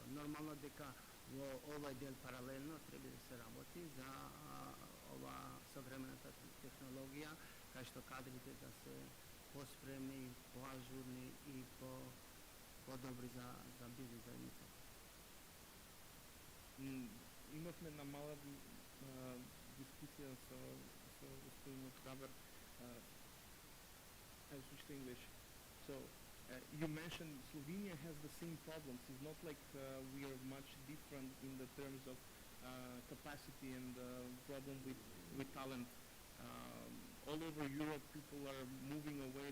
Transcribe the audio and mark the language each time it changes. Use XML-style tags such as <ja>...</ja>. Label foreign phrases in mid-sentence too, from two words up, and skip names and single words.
<mk>Нормално дека во овој дел паралелно треба да се работи за ова современата технологија, кај што кадрите да се поспремни, поажурни и подобри за бизнес заедница. Имавме една мала дискусија со господин Габер.</mk> <en>I'll switch to English. So, you mentioned Slovenia has the same problems. It's not like we are much different in the terms of capacity and problem with talent. All over Europe, people are moving away.</en>